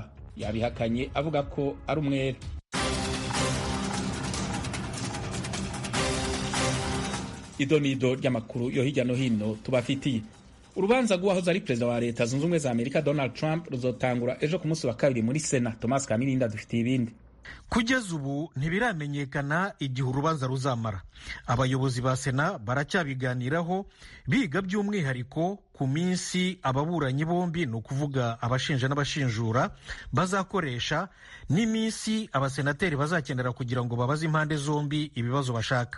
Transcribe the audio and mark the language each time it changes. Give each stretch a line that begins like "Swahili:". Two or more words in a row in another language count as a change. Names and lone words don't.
Rundi: Yabihakanye avuga ko ari umwere. Idonido ry'amakuru yo hirya no hino tubafitiye. Urubanza rw'uwahoze ari perezida wa Leta zunze ubumwe za Amerika Donald Trump ruzotangura ejo ku munsi wa kabiri muri Sena. Thomas Kamirinda dufitiye ibindi.
Kinyarwanda: Kugeza ubu ntibiramenyekana igihe urubanza ruzamara. Abayobozi ba Sena baracyabiganiraho biga by'umwihariko ku minsi ababuranyi bombi, ni ukuvuga abashinja n'abashinjura, bazakoresha n'iminsi abasenateri bazakenera kugira ngo babaze impande zombi ibibazo bashaka.